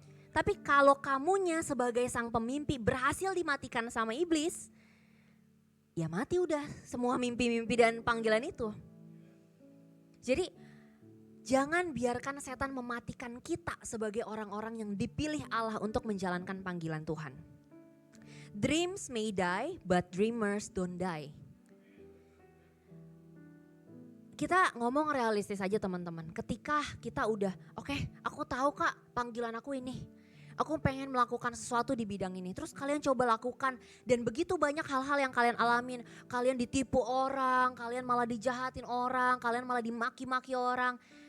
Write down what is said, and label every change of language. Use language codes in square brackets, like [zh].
[id] Tapi kalau kamunya sebagai sang pemimpi berhasil dimatikan sama iblis, ya mati udah semua mimpi-mimpi dan panggilan itu. Jadi jangan biarkan setan mematikan kita sebagai orang-orang yang dipilih Allah untuk menjalankan panggilan Tuhan. [en] Dreams may die, but dreamers don't die. [id] Kita ngomong realistis aja teman-teman. Ketika kita udah, oke, aku tahu Kak panggilan aku ini. Aku pengen melakukan sesuatu di bidang ini. Terus kalian coba lakukan dan begitu banyak hal-hal yang kalian alamin. Kalian ditipu orang, kalian malah dijahatin orang, kalian malah dimaki-maki orang.